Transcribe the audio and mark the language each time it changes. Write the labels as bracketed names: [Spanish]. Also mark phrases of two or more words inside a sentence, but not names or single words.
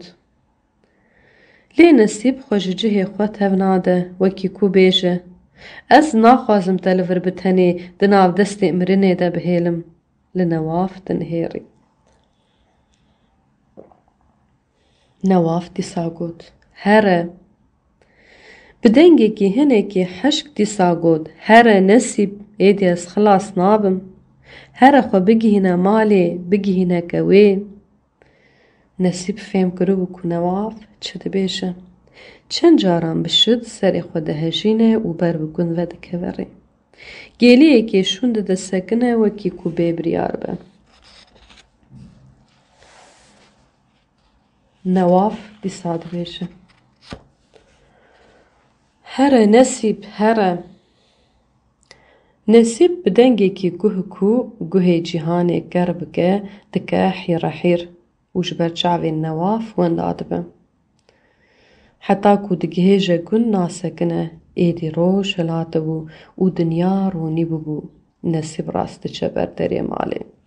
[Kurdish] Lê Nesîb xwe ji cihê xwe tev nade, wekî ku bêje: Ez naxwazim te li vir bi tenê di nav destê mirinê de bihêlim. Li Newaf dinihêrî. Newaf dîsa got: Here. بدنگێکی هەنێکی حەشک دیسا گوت هەرە نەسیب ئێدی ئەس خلاص نابم هەرە خۆ بگیهینە مالێ بگیهینە کەوێ نەسیب فێم کردبوو کو نەواف چ دەبێژە چەند جاران بشت سەرێ خۆ دەهەژینە و بەر بگوند vە دەکەوەڕێ گێلەیەکێ شوون دەدەسەکنە وەکی کو بێ بریار بە نەواف دیسا دەبێژە هەرە نەسیب هەرە نەسیب bi dengekî guh ku guhê cîhanê ger bike dike hîrehîr û ji ber çavên newaf wenda dibe heta ku digihêje gund nasekine êdî roj hilatibû û dinya ronî bibû Nesîb rast diçe ber derê malê